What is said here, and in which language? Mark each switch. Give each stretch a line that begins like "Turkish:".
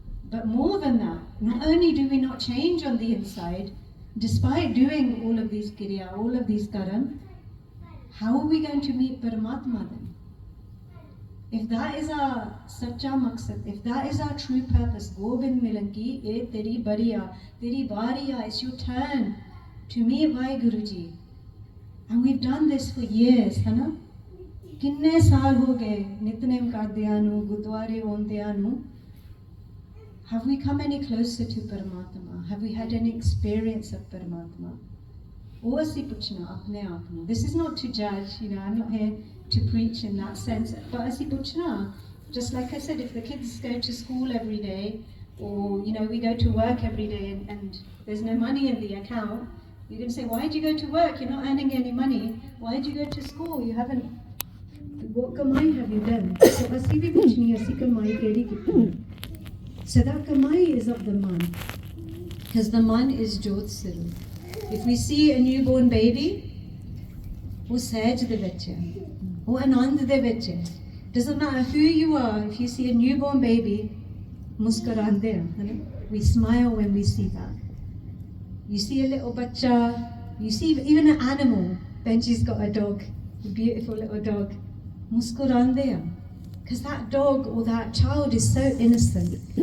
English: But more than that, not only do we not change on the inside, despite doing all of these kriya, all of these karam, how are we going to meet Paramatma then? If that is our sacha maqsad, if that is our true purpose,
Punjabi: Gobind Milanki, e teri bariya, teri bariya,
English: it's your turn to meet Vaheguru Ji. And we've done this for years, Hannah.
Punjabi: ਕਿੰਨੇ ਸਾਲ ਹੋ ਗਏ ਨਿਤਨੇਮ ਕਰਦਿਆਂ ਨੂੰ ਗੁਰਦੁਆਰੇ ਆਉਂਦਿਆਂ ਨੂੰ
English: have we come any closer to Paramatma? Have we had any experience of Paramatma?
Punjabi: ਉਹ ਅਸੀਂ ਪੁੱਛਣਾ ਆਪਣੇ ਆਪ ਨੂੰ.
English: This is not to judge, you know, I'm not here to preach in that sense, but
Punjabi: ਅਸੀਂ ਪੁੱਛਣਾ,
English: just like I said, if the kids go to school every day, or, you know, we go to work every day and there's no money in the account, you can say, why did you go to work? You're not earning any money. Why did you go to school? You haven't, what kamai have you done?
Punjabi: So ਅਸੀਂ ਵੀ ਪੁੱਛਣੀ, ਅਸੀਂ ਕਮਾਈ ਕਿਹੜੀ ਕੀਤੀ?
English: So that kamai is of the man, because the man is Jyot Sarup. If we see a newborn baby,
Punjabi: ਉਹ ਸਹਿਜ ਦੇ ਵਿੱਚ ਹੈ, ਉਹ ਆਨੰਦ ਦੇ ਵਿੱਚ ਹੈ.
English: Doesn't matter who you are, if you see a newborn baby,
Punjabi: ਮੁਸਕਰਾਉਂਦੇ ਆ, ਹੈ ਨਾ?
English: We smile when we see that. You see a little bacha, you see even an animal. Benji's got a dog, a beautiful little dog. Muskurande, because that dog or that child is so innocent.